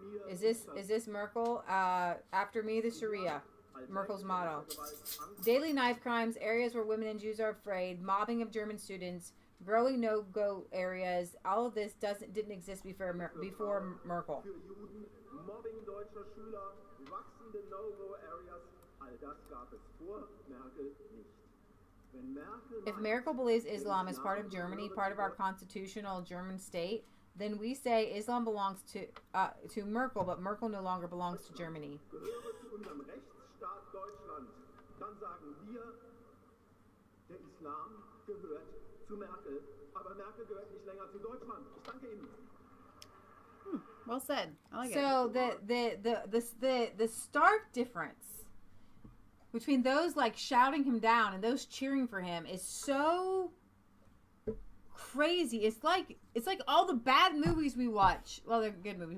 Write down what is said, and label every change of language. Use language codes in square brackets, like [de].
[en] Is this Merkel? After me, the Sharia. Merkel's motto. Daily knife crimes, areas where women and Jews are afraid, mobbing of German students, growing no-go areas. All of this didn't exist before Merkel. [de] Für Juden, Mobbing deutscher Schüler, wachsende No-Go-Areas, all das gab es vor Merkel nicht. Wenn Merkel [en] If Merkel believes Islam is part of Germany, part of our constitutional German state, then we say Islam belongs to Merkel, but Merkel no longer belongs to Germany. [de] gehöre zu unserem Rechtsstaat Deutschland, dann sagen wir, der Islam gehört zu Merkel, aber Merkel gehört nicht länger zu Deutschland. Ich danke Ihnen. [en] Well said. I like it. So the stark difference between those like shouting him down and those cheering for him is so crazy. It's like all the bad movies we watch. Well, they're good movies.